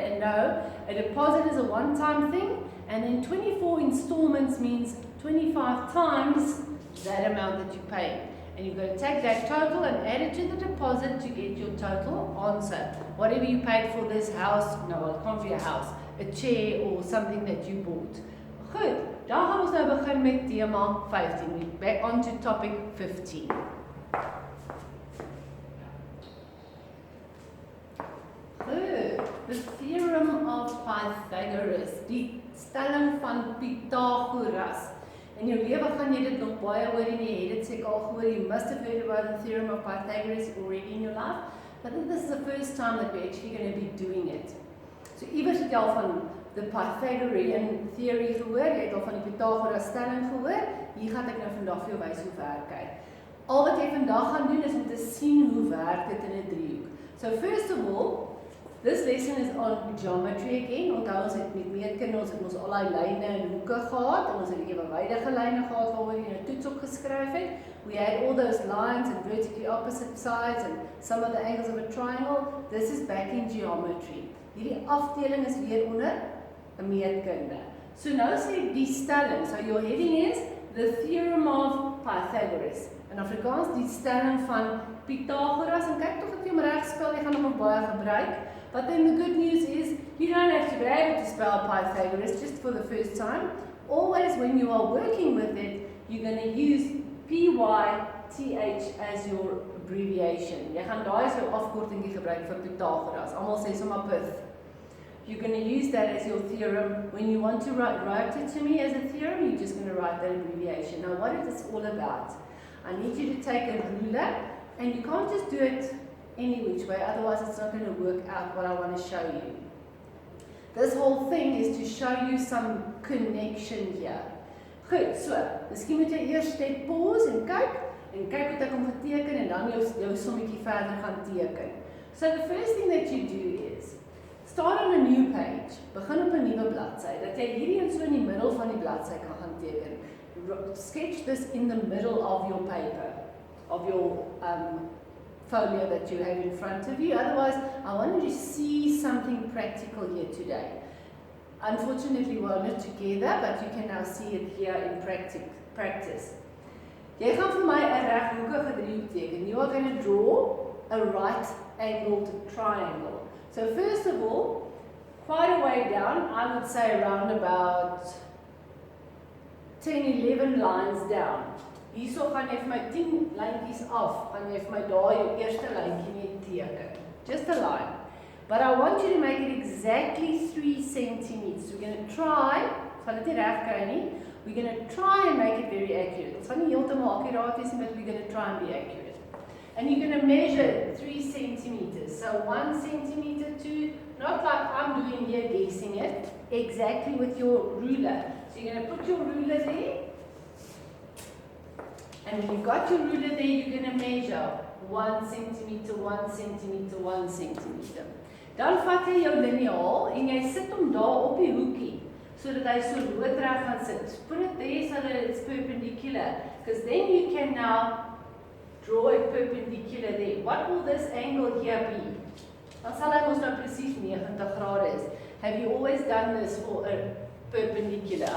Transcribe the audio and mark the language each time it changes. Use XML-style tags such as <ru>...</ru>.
<en>And no, a deposit is a one-time thing, and then 24 installments means 25 times that amount that you pay. And you've got to take that total and add it to the deposit to get your total answer. Whatever you paid for this house, no, it can't be a house, a chair or something that you bought.</en> <af>Goed, dan gaan ons nou begin met tema 15.</af> <en>We're back on to topic 15. Goed, the theorem of Pythagoras,</en> <af>die stelling van Pythagoras.</af> <en>In your</en> <af>lewe gaan jy dit nog baie hoor en jy het dit seker al gehoor.</af> <en>You must have heard about the theorem of Pythagoras already in your life. But this is the first time that we're actually going to be doing it.</en> <af>So iewers het jy al van</af> <en>the Pythagorean theory</en> <af>gehoor, jy het al van die Pythagoras stelling gehoor. Hier gaan ek nou vandag vir jou wys hoe werk hy. Al wat jy vandag gaan doen is om te sien hoe werk dit in 'n driehoek.</af> <en>So first of all, this lesson is on geometry again.</en> <af>Onthou ons het met meetkunde, ons het ons al die lyne en hoeke gehad en ons het ewenwydige lyne gehad waaroor jy 'n toets op geskryf het.</af> <en>We had all those lines and vertically opposite sides and some of the angles of a triangle. This is back in geometry.</en> <af>Hierdie afdeling is weer onder 'n meetkunde. So nou sê die stelling.</af> <en>So your heading is the theorem of Pythagoras.</en> <af>In Afrikaans die stelling van Pythagoras. En kyk tog dat jy hom reg spel, jy gaan hom baie gebruik.</af> <en>But then the good news is, you don't have to be able to spell Pythagoras just for the first time. Always when you are working with it, you're going to use PYTH as your abbreviation.</en> <af>Jy gaan daai as jou afkortingkie gebruik vir Pythagoras. Almal sê sommer Pyth.</af> <en>You're going to use that as your theorem. When you want to write it to me as a theorem, you're just going to write that abbreviation. Now what is this all about? I need you to take a ruler, and you can't just do it any which way, otherwise it's not going to work out what I want to show you. This whole thing is to show you some connection here.</en> <af>Goed, so, miskien moet jy eers net pause en kyk wat ek hom geteken en dan jou sommetjie verder gaan teken.</af> <en>So the first thing that you do is, start on a new page,</en> <af>begin op 'n nuwe bladsy, dat jy hierdie in so in die middel van die bladsy kan gaan teken.</af> <en>Sketch this in the middle of your paper, of your folio that you have in front of you. Otherwise, I want you to see something practical here today. Unfortunately, we're not together, but you can now see it here in practice.</en> <af>Jy gaan vir my 'n reghoekige driehoek teken.</af> <en>You are going to draw a right-angled triangle. So first of all, quite a way down, I would say around about 10, 11 lines down.</en> <af>Hierso gaan jy vir my 10 lyntjies af, gaan jy vir my daar jou eerste lyntjie net teken.</af> <en>Just a line. But I want you to make it exactly 3 centimeters. We're going to try,</en> <af>gaan dit nie reg kry nie.</af> <en>We're going to try and make it very accurate.</en> <af>Ons gaan nie heeltemal akkuraat wees nie,</af> <en>but we're going to try and be accurate. And you're going to measure 3 centimeters. So 1 centimeter to, not like I'm doing here guessing it, exactly with your ruler. So you're going to put your ruler there. And when you've got your ruler there, you're going to measure 1 centimeter, 1 centimeter, 1 centimeter.</en> <af>Dan vat jy jou liniaal en jy sit hom daar op die hoekie, sodat hy so loodreg gaan sit.</af> <en>Put it there so that it's perpendicular, because then you can now draw it perpendicular there. What will this angle here be?</en> <af>Dan sal hy mos nou presies 90 grade is.</af> <en>Have you always done this for a perpendicular?</en>